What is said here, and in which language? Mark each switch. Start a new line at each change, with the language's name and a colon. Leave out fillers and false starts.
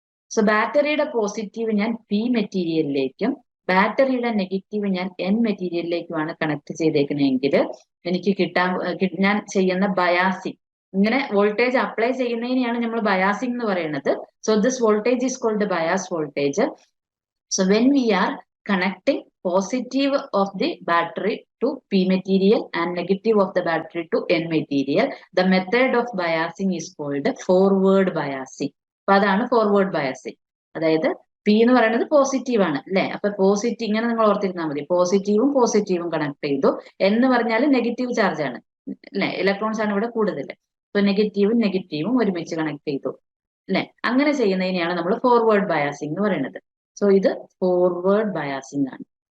Malayalam: So ബാറ്ററിയുടെ positive ഞാൻ P മെറ്റീരിയലിലേക്കും ബാറ്ററിയുടെ നെഗറ്റീവ് ഞാൻ എൻ മെറ്റീരിയലിലേക്കുമാണ് കണക്ട് ചെയ്തേക്കുന്നതെങ്കിൽ എനിക്ക് ഞാൻ ചെയ്യുന്ന ബയാസിങ്, ഇങ്ങനെ വോൾട്ടേജ് അപ്ലൈ ചെയ്യുന്നതിനെയാണ് നമ്മൾ ബയാസിങ് എന്ന് പറയുന്നത്.
English: So this voltage is called bias voltage. So when we are connecting positive of the battery to P material and negative of the battery to N material, the method of biasing is called forward biasing.
Malayalam: അപ്പൊ അതാണ് forward biasing. അതായത് P എന്ന് പറയുന്നത് positive ആണ് അല്ലെ? അപ്പൊ positive ഇങ്ങനെ നിങ്ങൾ ഓർത്തിരുന്നാൽ മതി. പോസിറ്റീവും കണക്ട് ചെയ്തു. എന്ന് പറഞ്ഞാൽ നെഗറ്റീവ് ചാർജ് ആണ് അല്ലെ? ഇലക്ട്രോൺസ് ആണ് ഇവിടെ കൂടുതൽ. അപ്പൊ നെഗറ്റീവും ഒരുമിച്ച് കണക്ട് ചെയ്തു അല്ലെ? അങ്ങനെ ചെയ്യുന്നതിനെയാണ് നമ്മൾ ഫോർവേഡ് ബയാസിങ് എന്ന് പറയുന്നത്. സോ ഇത് ഫോർവേഡ് ബയാസിങ് ആണ്.